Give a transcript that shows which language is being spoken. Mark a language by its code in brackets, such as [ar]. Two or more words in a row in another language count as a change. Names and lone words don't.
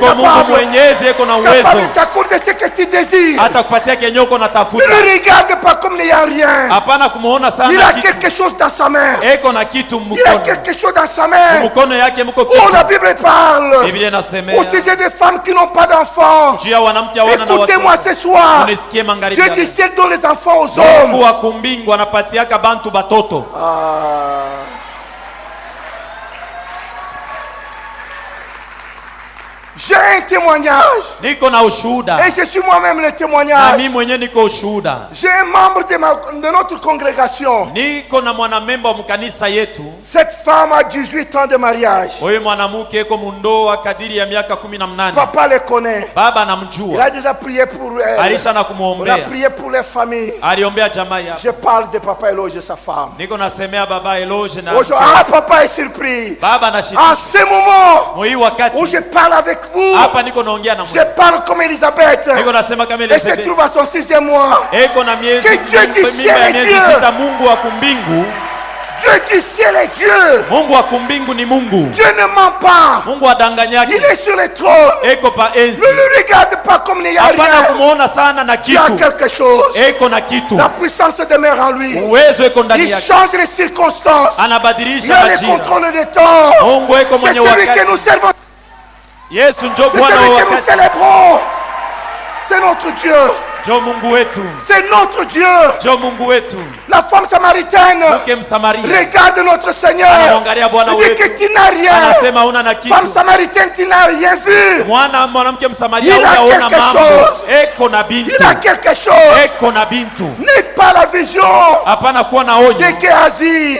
[sw] Uko Mungu [fr] capable. [sw] mwenyezi eko na [fr] Capable [sw] uwezo. [fr] de t'accorder ce que tu désires. [sw] Atakupatia kenye uko [fr] Ne [sw] natafuta. [fr] le regarde pas comme n'ayant rien. [sw] Hapana kumuona [fr] Il [sw] sana [fr] a [sw] kitu. [fr] quelque chose dans sa main. [sw] Eko na kitu [fr] Il a [sw] mkono. [fr] quelque chose dans sa main. [sw] Mkono yake mko Oh, kitu. [fr] la Bible parle [sw] Biblia inasemea [fr] au sujet des femmes qui n'ont pas d'enfants. [sw] juu ya wanamke hawana na [fr] Écoutez-moi [sw] watoto. [fr] ce soir. [sw] Unisikie magharibi. [fr] Dieu [sw] ya [fr] du [sw] leo. [fr] ciel donne les enfants aux [sw] Mungu [fr] hommes. [sw] wa kumbingu anapatiaka bantu batoto. [fr] J'ai un témoignage. [sw] Niko na ushuhuda. [fr] Et je suis moi-même le [sw] Na [fr] témoignage. [sw] mimi mwenyewe niko ushuhuda. [fr] J'ai un membre de notre congrégation. [sw] Niko na mwanamemba wa mkanisa yetu. [fr] Cette femme a 18 ans de mariage. [sw] Huyu mwanamke eko mundoa kadiri ya miaka 18. [fr] Papa le connaît. [sw] Baba [fr] Il [sw] anamjua. [fr] a déjà prié pour elle. [sw] Alisha na [fr] On a [sw] kumwombea. [fr] prié pour les familles. [sw] Aliombea jamaa yake. [fr] Je parle de papa Eloge, sa femme. [sw] Niko nasemea baba Eloge na [fr] Ah, papa est surpris. [sw] baba [fr] En [sw] anashika. [fr] ce moment Moi où [sw] wakati [fr] je parle avec vous, [sw] hapa niko naongea na [fr] je [sw] Mungu. [fr] parle comme Elisabeth. [sw] Niko nasema kama [fr] Elle se [sw] Elizabeth. [fr] trouve à son 6e mois. [sw] Eko na miezi [fr] Que Dieu du [sw] mimba [fr] ciel [sw] ya [fr] est [sw] miezi [fr] Dieu. [sw] 6. Mungu wa kumbingu. [fr] Dieu du ciel est Dieu. [sw] Mungu wa kumbingu ni Mungu. [fr] Dieu ne ment pas. [sw] Mungu adanganyaki. [fr] Il est sur le trône. [sw] Eko pa enzi. [fr] Ne le regarde pas comme n'ayant [sw] Hapana [fr] rien. [sw] kumuona sana na [fr] Il y a [sw] kitu. [fr] quelque chose. [sw] Eko na kitu. [fr] La puissance demeure en lui. [sw] Uwezo eko ndani [fr] Il [sw] yake. [fr] change les circonstances. Il [sw] Anabadilisha [fr] a le [sw] majira. [fr] contrôle des temps. [sw] Mungu eko [fr] C'est [sw] mwenye [fr] celui que [sw] wakati. [fr] nous servons. [sw] Yesu njo [fr] C'est [sw] Bwana wa [fr] celui que nous [sw] wakati. [fr] célébrons. C'est notre Dieu. [sw] Jo Mungu wetu. [fr] C'est notre Dieu. [sw] Jo Mungu wetu. [fr] La femme samaritaine regarde notre Seigneur. Il dit que tu n'as rien. Femme samaritaine, tu n'as rien vu. Il a quelque chose. Il a quelque chose. N'est pas la vision de Géasi.